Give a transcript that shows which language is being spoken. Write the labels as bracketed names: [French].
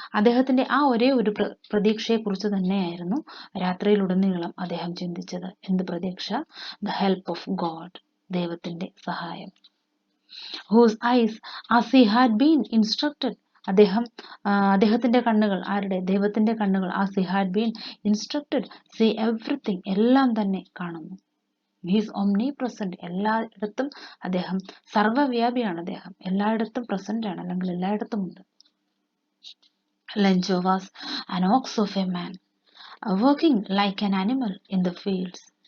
[Malayalam] അദ്ദേഹത്തിന്റെ ആ ഒരേ ഒരു പ്രതീക്ഷയെക്കുറിച്ച് തന്നെയായിരുന്നു രാത്രിയിലുടനീളം അദ്ദേഹം ചിന്തിച്ചത്. എന്ത് പ്രതീക്ഷ? [English] The help of God, [Malayalam] ദൈവത്തിന്റെ സഹായം. [English] Whose eyes, as he had been instructed, [Malayalam] അദ്ദേഹത്തിന്റെ കണ്ണുകൾ, ആരുടെ? ദൈവത്തിന്റെ കണ്ണുകൾ, [English] as he had been instructed, see everything, [Malayalam] എല്ലാം തന്നെ കാണുന്നു. [English] He is omnipresent. [Malayalam] എല്ലായിടത്തും അദ്ദേഹം സർവ്വവ്യാപിയാണ്. അദ്ദേഹം എല്ലായിടത്തും പ്രസന്റ് ആണ്, അല്ലെങ്കിൽ എല്ലായിടത്തും ഉണ്ട്. [English] Lencho was an ox of a man, working like an animal in the fields.